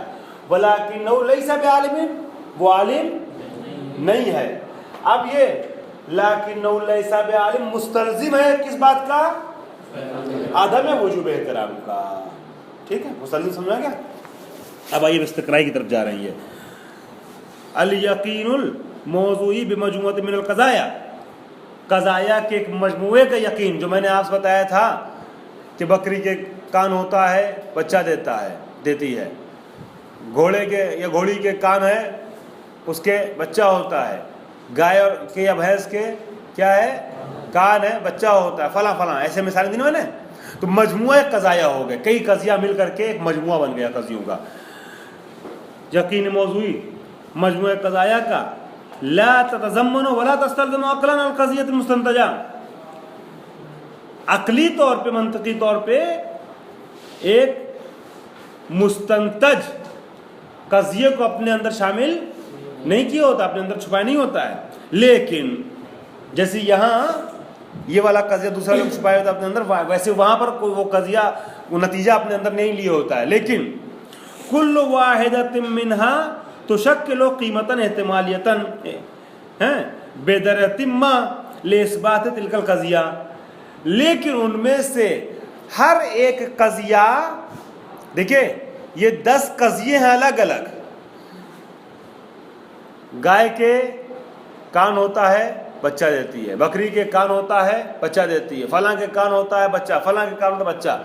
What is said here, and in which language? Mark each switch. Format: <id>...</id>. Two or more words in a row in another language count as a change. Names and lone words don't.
<ar>ولیکنہ لیس بعالم,</ar> <ur>وہ عالم نہیں ہے. اب یہ</ur> <ar>لیکنہ لیس بعالم</ar> <ur>مستلزم ہے کس بات کا, عدم وجوب احترام کا. ٹھیک ہے, مستلزم سمجھا گیا. اب آئیے استقرائی کی طرف جا رہی ہے.</ur> <ar>الیقین الموضوعی بمجموعۃ من القضایا,</ar> <ur>قضایا کے ایک مجموعے کا یقین, جو میں نے آپ سے بتایا تھا کہ بکری کے کان ہوتا ہے بچہ دیتی ہے, گھوڑے کے یا گھوڑی کے کان ہے اس کے بچہ ہوتا ہے, گائے کے یا بھینس کے کیا ہے کان ہے بچہ ہوتا ہے, فلاں فلاں, ایسے مثالیں دی میں نے. تو مجموعہ قضایا ہو گئے, کئی قضیہ مل کر کے ایک مجموعہ بن گیا قضیوں کا. یقین موضوعی مجموعہ قضایا کا</ur> <ar>لا تتضمن ولا تستلزم عقلا القضیۃ المستنتجہ,</ar> <ur>عقلی طور پہ منطقی طور پہ ایک مستنتج قضیے کو اپنے اندر شامل نہیں کیا ہوتا, اپنے اندر چھپایا نہیں ہوتا ہے. لیکن جیسے یہاں یہ والا قضیہ دوسرا لوگ چھپایا ہوتا ہے اپنے اندر, ویسے وہاں پر وہ قضیہ وہ نتیجہ اپنے اندر نہیں لیے ہوتا ہے.</ur> <ar>لیکن کل واحدۃ منہا تشکل قیمتا احتمالیتا بدرجۃ ما لاثبات تلک القضیہ,</ar> <ur>لیکن ان میں سے ہر ایک قضیہ, دیکھیں یہ 10 قضیے ہیں الگ الگ. گائے کے کان ہوتا ہے بچہ دیتی ہے, بکری کے کان ہوتا ہے بچہ دیتی ہے, فلاں کے کان ہوتا ہے بچہ, فلاں کے کان ہوتا ہے بچہ.</ur>